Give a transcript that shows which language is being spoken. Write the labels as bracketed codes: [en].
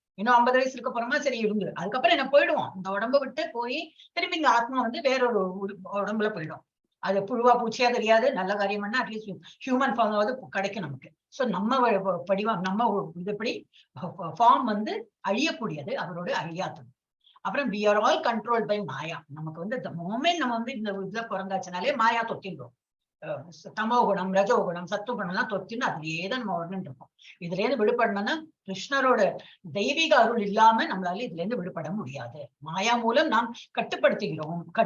[ta] இன்னும் 50 வயசு இருக்க போறோமா, சரி இருந்து அதுக்கப்புறம் என்ன போயிடுவோம். இந்த உடம்ப விட்டு போய் திரும்பி இந்த ஆத்மா வந்து வேற ஒரு உடம்புல போயிடும். அது புழுவா பூச்சியா தெரியாது. நல்ல காரியம் பண்ணா அட்லீஸ்ட் ஹியூமன் ஃபார்மாவது கிடைக்கும் நமக்கு. சோ நம்ம படிவம் நம்ம இதுபடி ஃபார்ம் வந்து அழியக்கூடியது, அவரோட அழியாதது. அப்புறம் [en] we are all controlled by maya. [ta] நமக்கு வந்து [en] the moment [ta] நம்ம வந்து இந்த இதுல பிறந்தாச்சுனாலே மாயா தொத்தின்றோம். தமோ குணம், ரஜோ குணம், சத்து குணம் எல்லாம் தொத்தின்னு அதுலயே தான் நம்ம உடனே இருக்கோம். இதுல இருந்து விடுபடணும்னா கிருஷ்ணரோட தெய்வீக அருள் இல்லாம நம்மளால இதுல இருந்து விடுபட முடியாது. மாயா மூலம் நாம் கட்டுப்படுத்துகிறோம்.